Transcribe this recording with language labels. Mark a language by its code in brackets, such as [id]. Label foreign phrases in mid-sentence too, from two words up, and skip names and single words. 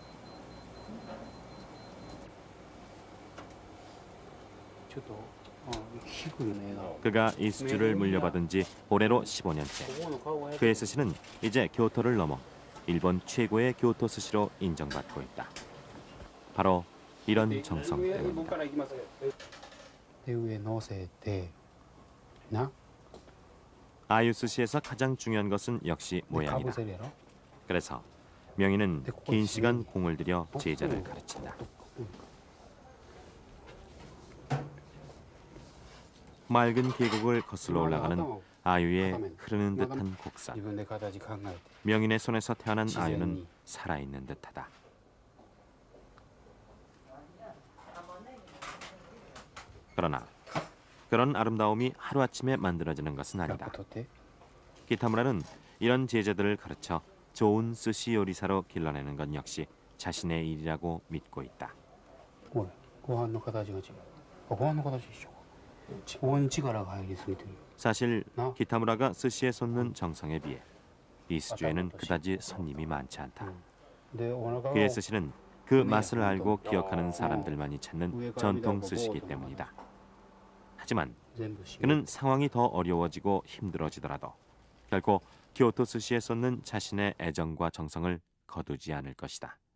[ko] 저도 희구네. 그가 이 수주를 물려받은 지 올해로 15년째. 그의 스시는 이제 교토를 넘어 일본 최고의 교토 스시로 인정받고 있다. 바로 이런 정성 때문이다. [ja] で上乗せてな [ko] 아유 스시에서 가장 중요한 것은 역시 뭐 모양이다. 가부세리로 그래서 명인은 긴 시간 공을 들여 제자를 가르친다. 맑은 계곡을 거슬러 올라가는 아유의 흐르는 듯한 곡선. [ja] 自分で形考えて [ko] 명인의 손에서 태어난 아유는 살아있는 듯하다. 그러나 그런 아름다움이 하루아침에 만들어지는 것은 [ja] やっ [ko] 아니다. [ja] ぱとって [ko] 기타무라는 이런 제자들을 가르쳐 좋은 스시 요리사로 길러내는 것 역시 자신의 일이라고 믿고 있다. [ja] ほらご飯の形が違うここの形でしょここに力が入りすぎてる [ko] 사실 기타무라가 스시에 쏟는 정성에 비해 이 스주에는 그다지 손님이 많지 않다. 그의 스시는 그 맛을 알고 기억하는 사람들만이 찾는 전통 스시이기 때문이다. 하지만 그는 상황이 더 어려워지고 힘들어지더라도 결코 교토 스시에 쏟는 자신의 애정과 정성을 거두지 않을 것이다.